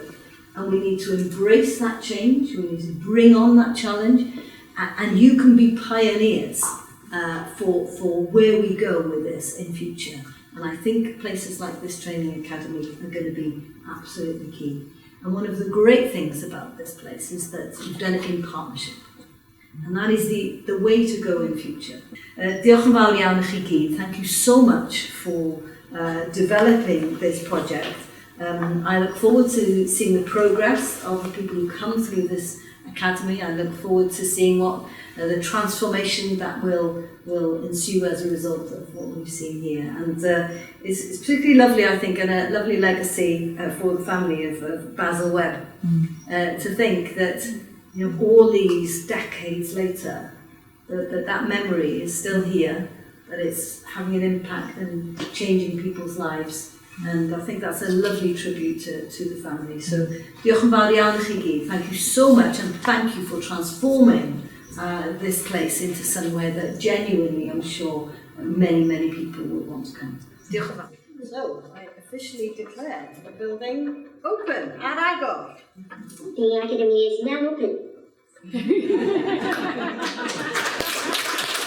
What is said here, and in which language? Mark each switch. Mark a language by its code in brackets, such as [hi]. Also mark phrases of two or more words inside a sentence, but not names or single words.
[en] And we need to embrace that change, we need to bring on that challenge, and you can be pioneers for where we go with this in future. And I think places like this training academy are going to be absolutely key. And one of the great things about this place is that you've done it in partnership. And that is the way to go in future. [cy] Diolch yn fawr iawn i chi gyd. [en] Thank you so much for developing this project. I look forward to seeing the progress of the people who come through this academy. I look forward to seeing what the transformation that will ensue as a result of what we've seen here. And it's particularly lovely, I think, and a lovely legacy for the family of Basil Webb, to think that, you know, all these decades later, that memory is still here, that it's having an impact and changing people's lives. And I think that's a lovely tribute to the family. So, [cy] diolch yn fawr iawn i chi gyd. [en] Thank you so much, and thank you for transforming this place into somewhere that genuinely, I'm sure, many people would want to come. [cy] Diolch yn fawr. [en] So, I officially declare the building open at Agor. The Academy is now open.